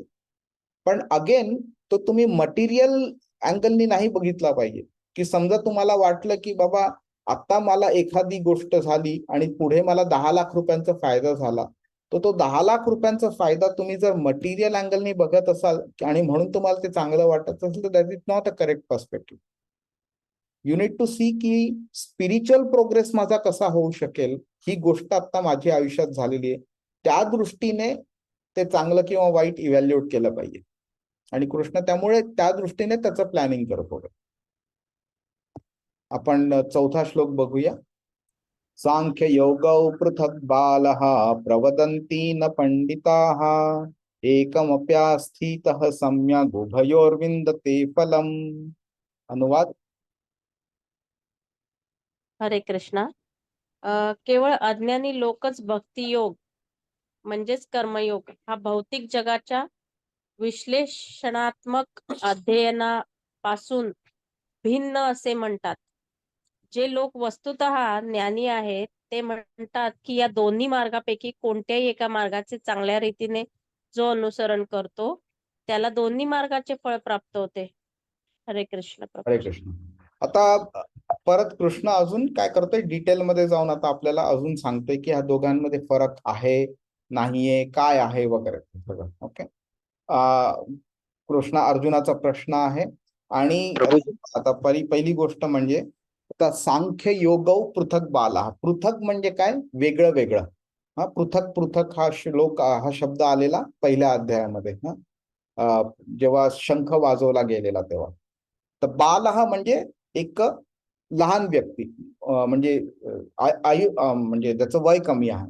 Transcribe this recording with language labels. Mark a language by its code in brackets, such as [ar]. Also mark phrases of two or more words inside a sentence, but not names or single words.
[mr] पण अगेन तो तुम्ही [en] material angleनी [mr] नाही बघितला पाहिजे, की समजा तुम्हाला वाटलं की बाबा आता मला एखादी गोष्ट झाली आणि पुढे मला 10 लाख रुपयांचा फायदा झाला, तो 10 लाख रुपयांचा फायदा तुम्ही जर [en] material angleनी [mr] बघत असाल आणि म्हणून तुम्हाला ते चांगलं वाटत असेल तर [en] that is not a correct perspective. you need to see [mr] की [en] spiritual progress [mr] माझा कसा होऊ शकेल, ही गोष्ट आता माझ्या आयुष्यात झालेली आहे, त्या दृष्टीने ते चांगलं किंवा वाईट इव्हॅल्युएट केलं पाहिजे. आणि कृष्ण त्यामुळे त्या दृष्टीने त्याचं प्लॅनिंग करतो. आपण चौथा श्लोक बघूया. [sa] सांख्य योगौ पृथक बालः प्रवदन्ति न पंडिताः एकमप्यास्थितः सम्यग् उभयोर्विन्दते फलम्. [mr] अनुवाद. हरे कृष्णा. केवळ अज्ञानी लोकच भक्तियोग म्हणजेच कर्मयोग हा भौतिक जगाच्या विश्लेषणात्मक अध्ययनापासून भिन्न असे म्हणतात. जे लोक वस्तुतः ज्ञानी आहेत ते म्हणतात की या दोन्ही मार्गापैकी कोणत्याही एका मार्गाचे चांगल्या रीतीने जो अनुसरण करतो त्याला दोन्ही मार्गाचे फळ प्राप्त होते. हरे कृष्ण हरे प्रभू. कृष्ण. आता परत कृष्ण अजून काय करतोय डिटेलमध्ये जाऊन आता आपल्याला अजून सांगतोय की ह्या दोघांमध्ये फरक आहे नाहीये काय आहे वगैरे सगळं. ओके. कृष्ण अर्जुनाचा प्रश्न आहे आणि प्रभूजी आता पहिली गोष्ट म्हणजे आता [sa] सांख्य योगौ पृथक बाला. [mr] पृथक म्हणजे काय, वेगळं वेगळं. हा पृथक पृथक हा श्लोक हा शब्द आलेला पहिल्या अध्यायामध्ये, जेव्हा शंख वाजवला गेलेला तेव्हा. तर बाल हा म्हणजे एक लहान व्यक्ती, म्हणजे आयु म्हणजे ज्याचं वय कमी आहे.